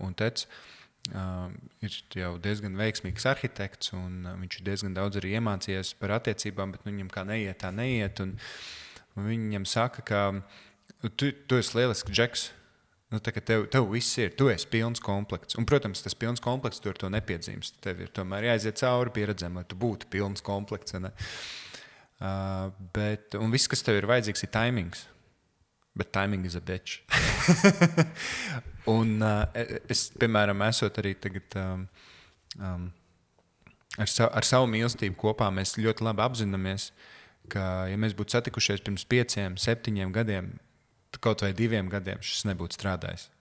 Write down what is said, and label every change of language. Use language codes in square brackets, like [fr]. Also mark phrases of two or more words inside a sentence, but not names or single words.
[lv] un Teds ir jau diezgan veiksmīgs arhitekts, un viņš ir diezgan daudz arī iemācījies par attiecībām, bet viņam kā neiet, tā neiet, un viņam saka, ka tu esi lielisks džeks, tā kā tev viss ir, tu esi pilns komplekts, un, protams, tas pilns komplekts tu ar to nepiedzimst, tev ir tomēr jāiziet cauri pieredzēm, lai tu būtu pilns komplekts, ne? Un viss, kas tev ir vajadzīgs, ir timings. [en] Bet timing is a bitch. Un es, piemēram, esot arī tagad ar savu mīlestību kopā, mēs ļoti labi apzināmies, ka, ja mēs būtu satikušies pirms 5, 7 gadiem, kaut vai 2 gadiem, šis nebūtu strādājis.